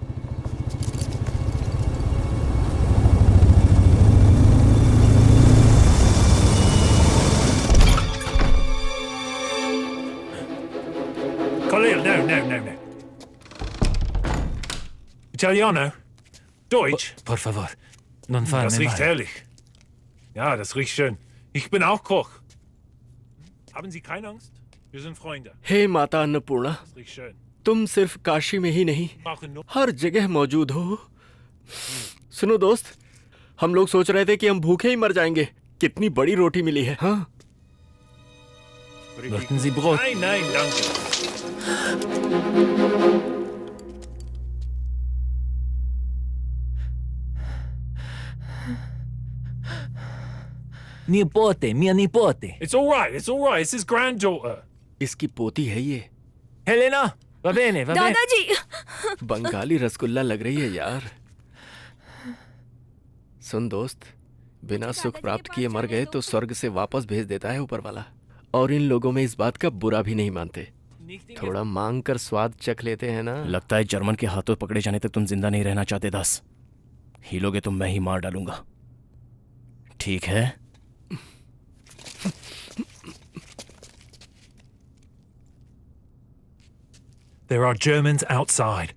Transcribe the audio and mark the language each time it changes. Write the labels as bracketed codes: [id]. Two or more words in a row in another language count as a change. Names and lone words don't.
[it] Khalil, no. Italiano? Deutsch? [es] Por favor, [it] non farmi [de] Das riecht [it] male. [de] herrlich. Ja, das riecht schön. Ich bin auch Koch. Haben Sie keine Angst? Wir sind Freunde. [hi] हे माता अन्नपूर्णा, [de] Das riecht schön. [hi] तुम सिर्फ काशी में ही नहीं [de] Brauchen nur... [hi] हर जगह मौजूद हो। सुनो दोस्त, हम लोग सोच रहे थे कि हम भूखे ही मर जाएंगे। कितनी बड़ी रोटी मिली है। हाँ, [de] Möchten Sie Brot? Nein, danke. [it] Nipote, mia nipote. [en] It's all right. It's his granddaughter. [hi] इसकी पोती है ये। [it] Helena, va bene, va bene. [hi] दादाजी! बंगाली रसगुल्ला लग रही है यार। सुन दोस्त, बिना सुख प्राप्त किए मर गए तो स्वर्ग से वापस भेज देता है ऊपर वाला। और इन लोगों में इस बात का बुरा भी नहीं मानते। थोड़ा मांग कर स्वाद चख लेते हैं ना। लगता है जर्मन के हाथों पकड़े जाने तक तुम जिंदा नहीं रहना चाहते दास। हिलोगे तो मैं ही मार डालूंगा, ठीक है? [en] There are Germans outside.